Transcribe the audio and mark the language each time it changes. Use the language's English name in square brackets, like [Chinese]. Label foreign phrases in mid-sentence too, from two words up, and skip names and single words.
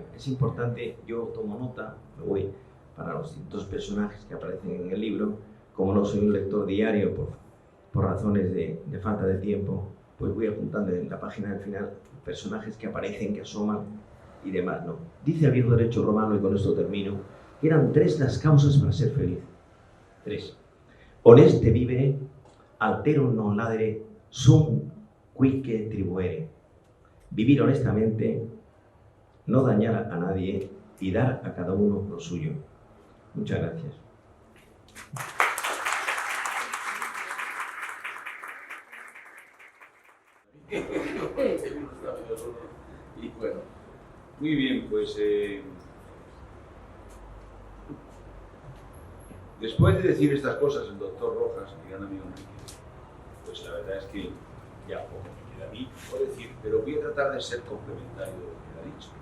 [Spanish] Es importante, yo tomo nota, me voy para los distintos personajes que aparecen en el libro. Como no soy un lector diario por razones de falta de tiempo, pues voy apuntando en la página del final personajes que aparecen, que asoman y demás, ¿no? Dice el viejo derecho romano, y con esto termino, que eran 3 las causas para ser feliz. 3. [Latin] Honeste vivere, altero non ladere, sum quique tribuere. [Spanish] Vivir honestamente, no dañar a nadie y dar a cada uno lo suyo. Muchas gracias. Y bueno, muy bien, pues después de decir estas cosas el doctor Rojas, mi gran amigo Enrique, pues la verdad es que ya poco me queda a mí por decir, pero voy a tratar de ser complementario de lo que ha dicho.